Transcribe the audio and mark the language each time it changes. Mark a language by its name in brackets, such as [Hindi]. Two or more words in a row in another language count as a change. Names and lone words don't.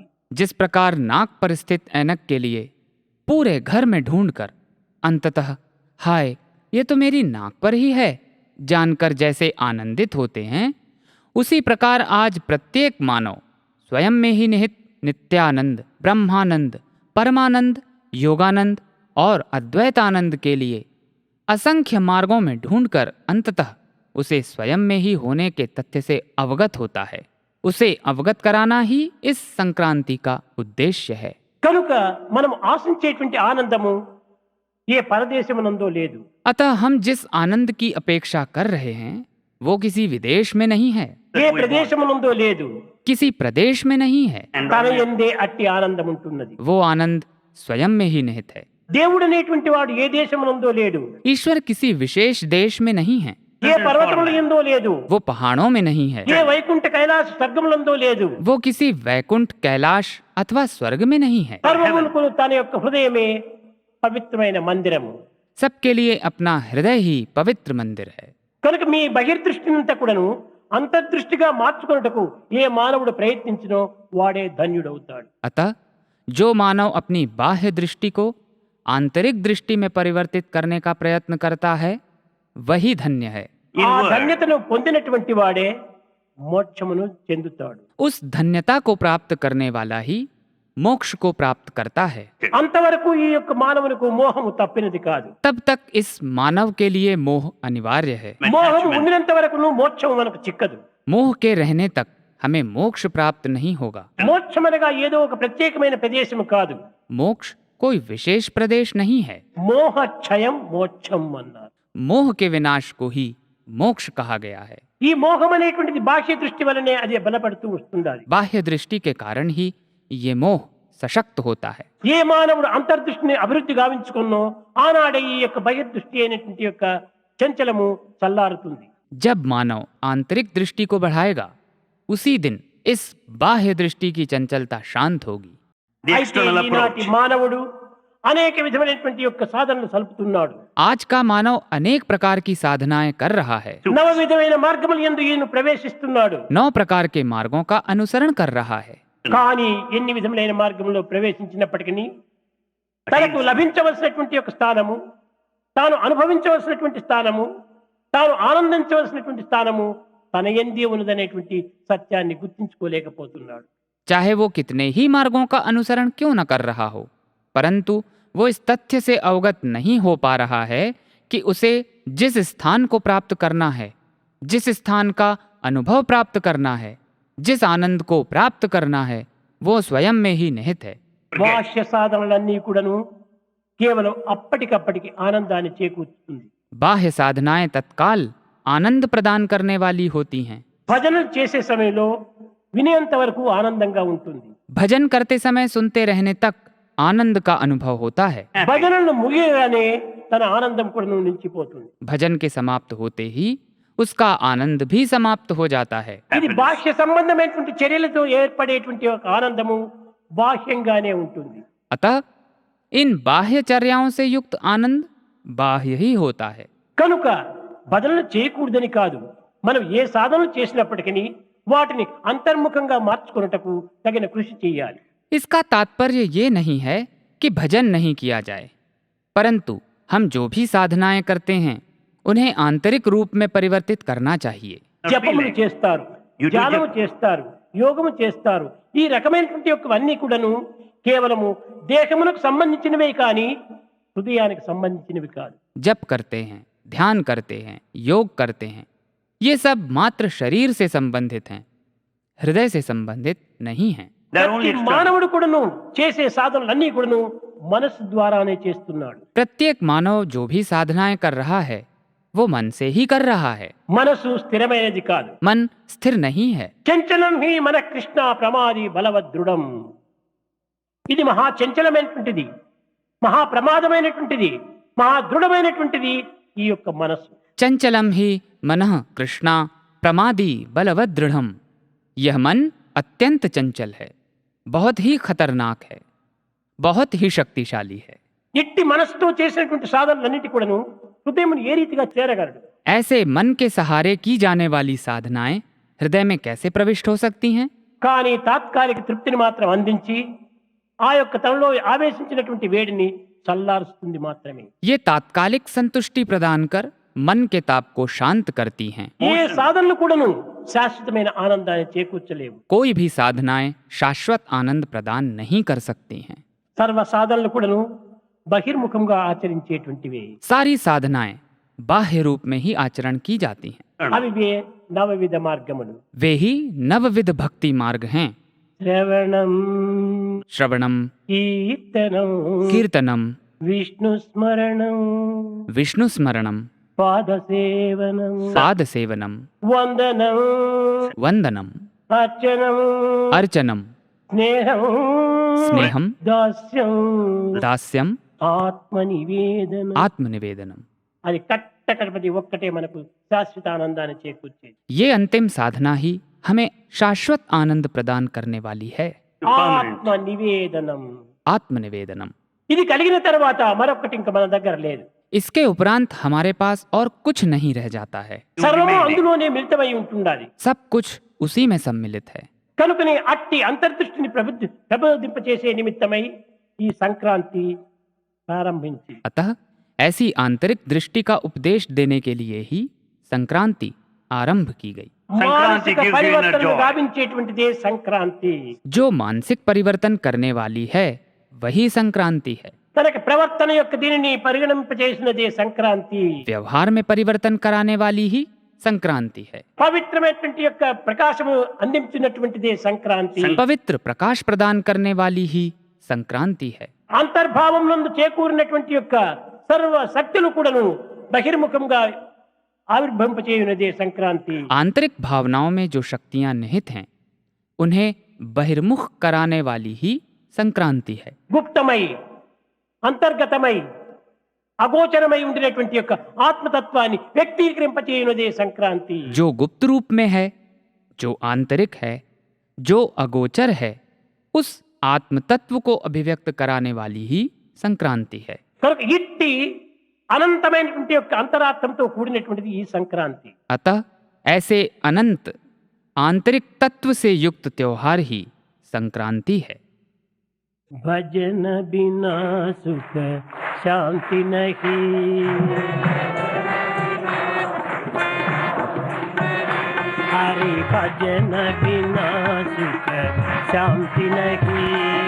[Hindi] जिस प्रकार नाक पर स्थित ऐनक के लिए पूरे घर में ढूंढकर अंततः हाय ये तो मेरी नाक पर ही है जानकर जैसे आनंदित होते हैं, उसी प्रकार आज प्रत्येक मानव स्वयं में ही निहित नित्यानंद ब्रह्मानंद परमानंद योगानंद और अद्वैतानंद के लिए असंख्य मार्गों में ढूंढकर अंततः उसे स्वयं में ही होने के तथ्य से अवगत होता है। उसे अवगत कराना ही इस संक्रांति का उद्देश्य है। [Telugu] కనుక మనం ఆశించేటువంటి ఆనందము ఏ పరదేశమునందో లేదు. [Hindi] अतः हम जिस आनंद की अपेक्षा कर रहे हैं वो किसी विदेश में नहीं है, [Telugu] ఏ ప్రదేశమునందో లేదు. [Hindi] किसी प्रदेश में नहीं है। [Telugu] తన యందే అట్టి ఆనందం ఉంటున్నది. [Hindi] वो आनंद स्वयं में ही निहित है। [Telugu] దేవుడు అనేటువంటి వాడు ఏ దేశమునందో లేడు. [Hindi] ईश्वर किसी विशेष देश में नहीं है, [Telugu] ఏ పర్వతముల యందో లేదు. [Hindi] वो पहाड़ों में नहीं है, [Telugu] ఏ వైకుంఠ కైలాస స్వర్గములందో లేదు. [Hindi] वो किसी वैकुंठ कैलाश अथवा स्वर्ग में नहीं है। [Telugu] సర్వములకు తన యొక్క హృదయమే పవిత్రమైన మందిరము. [Hindi] सबके लिए अपना हृदय ही पवित्र मंदिर है। [Telugu] కనుక మీ బహిర్దృష్టినంతా కూడాను అంతర్దృష్టిగా మార్చుకొనుటకు ఏ మానవుడు ప్రయత్నించినో వాడే ధన్యుడవుతాడు. [Hindi] अतः जो मानव अपनी बाह्य दृष्टि को आंतरिक दृष्टि में परिवर्तित करने का प्रयत्न करता है वही धन्य है। [Telugu] ఆ ధన్యతను పొందినటువంటి వాడే మోక్షమును చెందుతాడు. [Hindi] उस धन्यता को प्राप्त करने वाला ही मोक्ष को प्राप्त करता है। [Telugu] అంతవరకు ఈ యొక్క మానవునికి మోహము తప్పినది కాదు. [Hindi] तब तक इस मानव के लिए मोह अनिवार्य है। [Telugu] మోహం ఉండినంత వరకు మోక్షం మనకు చిక్కదు. [Hindi] मोह के रहने तक हमें मोक्ष प्राप्त नहीं होगा। [Telugu] మోక్షం అనగా ఏదో ఒక ప్రత్యేకమైన ప్రదేశం కాదు. [Hindi] मोक्ष कोई विशेष प्रदेश नहीं है। [Telugu] మోహ క్షయం మోక్షం అన్నారు. [Hindi] मोह के विनाश को ही मोक्ष कहा गया है। [Telugu] ఈ మోహం అనేటువంటిది బాహ్య దృష్టి వలనే అది బలపడుతూ వస్తుంది. [Hindi] बाह्य दृष्टि के कारण ही ये मोह सशक्त होता है। [Telugu] ఏ మానవుడు అంతర్దృష్టిని అభివృద్ధి గావించుకున్నో ఆనాడే ఈ యొక్క బహిర్దృష్టి అయినటువంటి యొక్క చంచలము చల్లారుతుంది. [Hindi] जब मानव आंतरिक दृष्टि को बढ़ाएगा उसी दिन इस बाह्य दृष्टि की चंचलता शांत होगी। [Telugu] అయితే ఈనాటి మానవుడు అనేక విధమైనటువంటి యొక్క సాధనలు సలుపుతున్నాడు. [Hindi] आज का मानव अनेक प्रकार की साधनाएं कर रहा है, [Telugu] నవ విధమైన మార్గముల యందు ఈయన ప్రవేశిస్తున్నాడు. [Hindi] 9 प्रकार के मार्गों का अनुसरण कर रहा है। [Telugu] కానీ ఎన్ని విధములైన మార్గంలో ప్రవేశించినప్పటికీ తనకు లభించవలసినటువంటి యొక్క స్థానము, తాను అనుభవించవలసినటువంటి స్థానము, తాను ఆనందించవలసినటువంటి స్థానము తన యందే ఉన్నదనేటువంటి సత్యాన్ని గుర్తించుకోలేకపోతున్నాడు. [Hindi] चाहे वो कितने ही मार्गों का अनुसरण क्यों न कर रहा हो, परंतु वो इस तथ्य से अवगत नहीं हो पा रहा है कि उसे जिस स्थान को प्राप्त करना है, जिस स्थान का अनुभव प्राप्त करना है, जिस आनंद को प्राप्त करना है, वो स्वयं में ही निहित है। [Telugu] బాహ్య సాధనలన్నీ కూడాను కేవలం అప్పటికప్పటికి ఆనందాన్ని చేకూర్చుతుంది. [Hindi] बाह्य साधनाएं तत्काल आनंद प्रदान करने वाली होती हैं। [Telugu] భజనలు చేసే సమయంలో వినేంత వరకు ఆనందంగా ఉంటుంది. [Hindi] भजन करते समय सुनते रहने तक आनंद का अनुभव होता है। [Telugu] భజనలు ముగియగానే తన ఆనందం కూడా నిలిచిపోతుంది. [Hindi] भजन के समाप्त होते ही उसका आनंद भी समाप्त हो जाता है। [Telugu] ఇది బాహ్య సంబంధమైనటువంటి చర్యలతో ఏర్పడేటువంటి ఒక ఆనందము బాహ్యంగానే ఉంటుంది. [Hindi] अतः इन बाह्य चर्याओं से युक्त आनंद बाह्य ही होता है। [Telugu] కనుక భజనలు చేయకూడదని కాదు, మనం ఏ సాధనలు చేసినప్పటికీ వాటిని అంతర్ముఖంగా మార్చుకొనుటకు తగిన కృషి చేయాలి. [Hindi] इसका तात्पर्य ये नहीं है कि भजन नहीं किया जाए, परंतु हम जो भी साधनाएं करते हैं उन्हें आंतरिक रूप में परिवर्तित करना चाहिए। [Telugu] జపములు చేస్తారు, ధ్యానము చేస్తారు, యోగము చేస్తారు. ఈ రకమైనటువంటి యొక్కవన్నీ కూడాను కేవలము దేహమునకు సంబంధించినవే కానీ హృదయానికి సంబంధించినవి కాదు. [Hindi] जप करते हैं, ध्यान करते हैं, योग करते हैं, ये सब मात्र शरीर से संबंधित हैं, हृदय से संबंधित नहीं हैं। [Telugu] ప్రతి మానవుడు కూడాను చేసే సాధనలన్నీ కూడాను మనసు ద్వారానే చేస్తున్నాడు. [Hindi] प्रत्येक मानव जो भी साधनाएं कर रहा है वो मन से ही कर रहा है। [Telugu] మనసు స్థిరమైనది కాదు. [Hindi] मन स्थिर नहीं है। [Sanskrit] చంచలం హి మన కృష్ణ ప్రమాది బలవదృఢం. [Telugu] ఇది మహా చంచలమైనటువంటిది, మహా ప్రమాదమైనటువంటిది, మహా దృఢమైనటువంటిది ఈ యొక్క మనస్సు. [Sanskrit] चंचलम ही मनः कृष्णा प्रमादी बलवद दृढ़म। [Hindi] यह मन अत्यंत चंचल है, बहुत ही खतरनाक है, बहुत ही शक्तिशाली है। [Telugu] ఇట్టి మనస్సుతో చేసినటువంటి సాధనలన్నిటి కూడాను హృదయమును ఏ రీతిగా చేరగలడు? [Hindi] ऐसे मन के सहारे की जाने वाली साधनाएं हृदय में कैसे प्रविष्ट हो सकती हैं? [Telugu] కానీ తాత్కాలిక తృప్తిని మాత్రం అందించి ఆ యొక్క తనలో ఆవేశించినటువంటి వేడిని చల్లారుస్తుంది మాత్రమే. [Hindi] ये तात्कालिक संतुष्टि प्रदान कर मन के ताप को शांत करती हैं। [Telugu] ఏ సాధనలు కూడాను శాశ్వతమైన ఆనందాన్ని చేకూర్చలేవు. [Hindi] कोई भी साधनाएं शाश्वत आनंद प्रदान नहीं कर सकती हैं। [Telugu] సర్వ సాధనలు కూడాను బహిర్ముఖంగా ఆచరించేటువంటివి. [Hindi] सारी साधनाएं बाह्य रूप में ही आचरण की जाती हैं। [Telugu] అవివే నవవిధ మార్గములు. [Hindi] वे ही नवविध भक्ति मार्ग हैं। [Telugu] శ్రవణం, [Hindi] श्रवणम, [Telugu] కీర్తనం, [Hindi] कीर्तनम, [Telugu] విష్ణు స్మరణం, [Hindi] विष्णु स्मरणम, [Telugu] పాద సేవనం, [Hindi] पाद सेवनम, [Telugu] వందనం, [Hindi] वंदनम, [Telugu] అర్చనం, [Hindi] अर्चनम, [Telugu] స్నేహం, [Hindi] स्नेहम, [Telugu] దాస్యం, [Hindi] दास्यम, [Telugu] ఆత్మనివేదనం. [Hindi] आत्मनिवेदनम। [Telugu] అది కట్టకడపది ఒక్కటే మనకు శాశ్వత ఆనందాన్ని చేకూర్చేది. [Hindi] ये अंतिम साधना ही हमें शाश्वत आनंद प्रदान करने वाली है। [Telugu] ఆత్మనివేదనం. [Hindi] आत्मनिवेदनम। [Telugu] ఇది కలిగిన తర్వాత మరొకటి ఇంకా మన దగ్గర లేదు. [Hindi] इसके उपरांत हमारे पास और कुछ नहीं रह जाता है। [Telugu] సర్వము అందులోనే మిళితమై ఉంటుండాలి. [Hindi] सब कुछ उसी में सम्मिलित है। [Telugu] కనుకనే అట్టి అంతర్దృష్టిని ప్రబోధింపచేసే నిమిత్తమై ఈ సంక్రాంతి ప్రారంభించి [Hindi] अतः ऐसी आंतरिक दृष्टि का उपदेश देने के लिए ही संक्रांति आरंभ की गई। [Telugu] మానసిక పరివర్తనను గావించేటువంటిదే సంక్రాంతి. [Hindi] जो मानसिक परिवर्तन करने वाली है वही संक्रांति है। [Telugu] తనక ప్రవర్తన యొక్క దీనిని పరిగణింపచేసినదే సంక్రాంతి. [Hindi] व्यवहार में परिवर्तन कराने वाली ही संक्रांति है। [Telugu] పవిత్రమైనటువంటి యొక్క ప్రకాశము అందించినటువంటిదే సంక్రాంతి. [Hindi] पवित्र प्रकाश प्रदान करने वाली ही संक्रांति है। [Telugu] అంతర్భావం నందు చేకూరినటువంటి యొక్క సర్వ శక్తులు కూడాను బహిర్ముఖంగా ఆవిర్భవింపచేయునదే సంక్రాంతి. [Hindi] आंतरिक भावनाओं में जो शक्तियां निहित हैं उन्हें बहिर्मुख कराने वाली ही संक्रांति है। [Telugu] గుప్తమై, అంతర్గతమై, అగోచరమై ఉండినటువంటి యొక్క ఆత్మతత్వాన్ని వ్యక్తీకరింపచేయునదే సంక్రాంతి. [Hindi] जो गुप्त रूप में है, जो आंतरिक है, जो अगोचर है, उस आत्म तत्व को अभिव्यक्त कराने वाली ही संक्रांति है। [Telugu] కనుక ఇట్టి అనంతమైనటువంటి యొక్క అంతరాత్మతో కూడినటువంటిది ఈ సంక్రాంతి. [Hindi] अतः ऐसे अनंत आंतरिक तत्व से युक्त त्योहार ही संक्रांति है। भजन बिना सुख शांति नहीं, हरि भजन बिना सुख शांति नहीं,